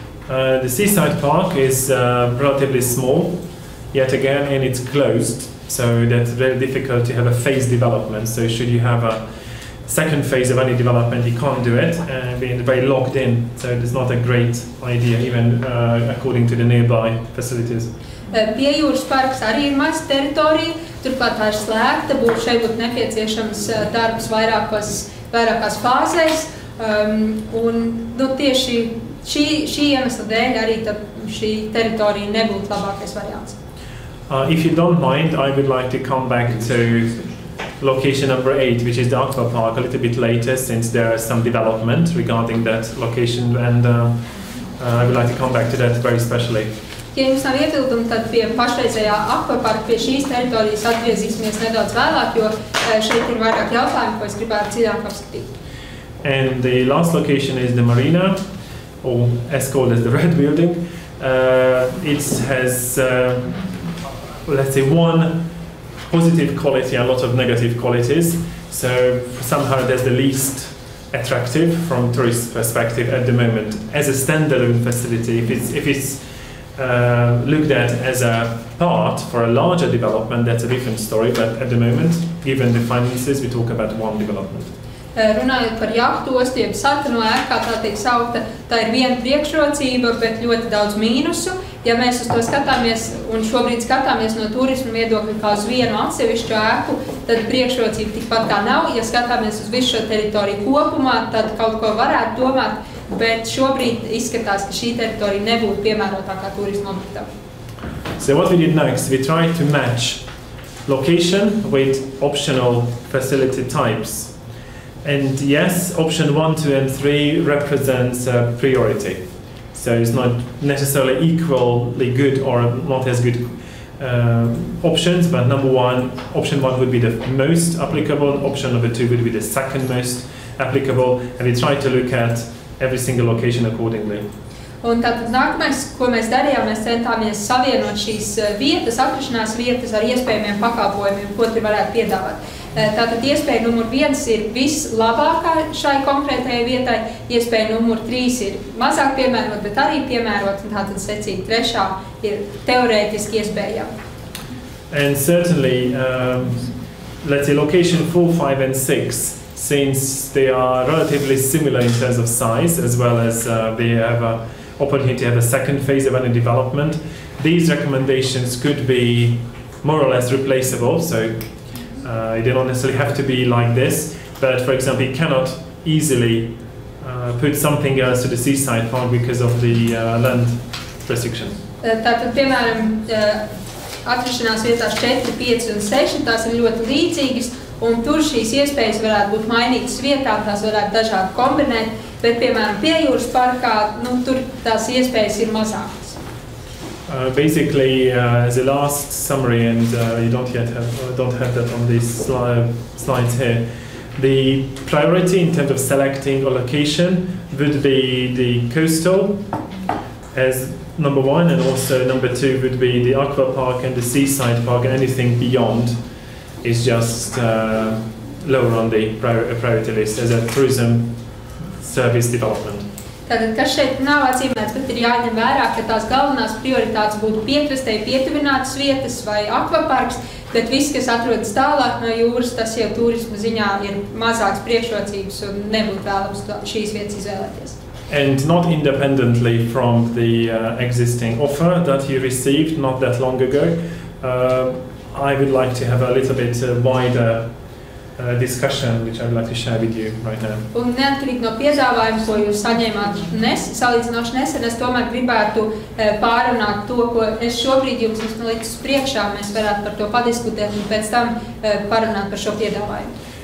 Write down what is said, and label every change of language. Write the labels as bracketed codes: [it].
[en] The seaside park is relatively small, yet again, and it's closed. So that's very difficult to have a phase development. So should you have a second phase of any development, you can't do it, being very locked in. So it's not a great idea, even according to the nearby facilities. [lv] Piejūras parks arī ir maza teritorija, turklāt tā ir slēgta, šeit būtu nepieciešams darbs vairākās fāzēs. Un tieši šī iemesla dēļ arī šī teritorija nebūtu labākais variants. [en] If you don't mind, I would like to come back to location number 8, which is the aqua park, a little bit later, since there is some development regarding that location, and I would like to come back to that very specially. [lv] Ja jums nav iebildumi, tad pie pašreizējā akvaparka, pie šīs teritorijas atgriezīsimies nedaudz vēlāk, jo šeit ir vairāk jautājumu, ko es gribētu dziļāk apskatīt. [en] And the last location is the marina, or as called as the Red Building. It has let's say one positive quality and a lot of negative qualities. So somehow that's the least attractive from tourist perspective at the moment. As a standalone facility, if it's looked at as a part for a larger development, that's a different story. But at the moment, given the finances, we talk about one development. [lv] Runājot par jahtu ostu, jeb sarkano ēku, kā tā tiek saukta, tā ir viena priekšrocība, bet ļoti daudz mīnusu. Ja mēs uz to skatāmies, un šobrīd skatāmies no turisma viedokļa kā uz vienu atsevišķu ēku, tad priekšrocība tikpat kā nav. Ja skatāmies uz visu šo teritoriju kopumā, tad kaut ko varētu domāt, bet šobrīd izskatās, ka šī teritorija nebūtu piemērotākā turisma objektā. [en] So what we did next, we tried to match location with optional facility types. And yes, option 1, 2 and 3 represents priority. So it's not necessarily equally good or not as good options, but option 1 would be the most applicable, option number 2 would be the second most applicable, and we try to look at every single location accordingly. [lv] Un tātad nākamais, ko mēs darījām, mēs centāmies savienot šīs vietas, atrašanās vietas ar iespējamiem pakalpojumiem, ko tur varētu piedāvāt. Tātad iespēja numur 1 ir vislabākā šai konkrētajai vietai, iespēja numur 3 ir mazāk piemērot, bet arī piemērot, un tātad secīgi 3. ir teorētiski iespējama. [en] And certainly, let's say location 4, 5 and 6, since they are relatively similar in terms of size, as well as they have an opportunity to have a second phase of any development, these recommendations could be more or less replaceable. So they don't necessarily have to be like this, but for example, you cannot easily put something else to the seaside park because of the land restriction. [lv] Tātad, piemēram, atrašanās vietās 4, 5 un 6, tās ir ļoti līdzīgas, un tur šīs iespējas varētu būt mainītas vietā, tās varētu dažādi kombinēt, bet, piemēram, Piejūras parkā, tur tās iespējas ir mazākas. [en] Basically, as a last summary, and you don't have that on these slides here, the priority in terms of selecting a location would be the coastal as number 1, and also number 2 would be the aqua park and the seaside park. Anything beyond is just lower on the priority list as a tourism service development. [lv] Tātad, kas šeit nav atzīmēts, bet ir jāņem vērā, ka tās galvenās prioritātes būtu piekrastei pietuvinātas vietas vai akvaparks, Bet viss, kas atrodas tālāk no jūras, tas jau turisma ziņā ir mazāks priekšrocības un nebūtu vēlams šīs vietas izvēlēties. [en] And not independently from the existing offer that you received not that long ago, I would like to have a little bit wider discussion, which I would like to share with you right now. [lv] Un neatkarīgi no piedāvājuma, ko jūs saņēmāt salīdzinoši nesen, es tomēr gribētu pārunāt to, ko es šobrīd jums esmu licis priekšā, mēs varētu par to padiskutēt un pēc tam parunāt par šo piedāvājumu.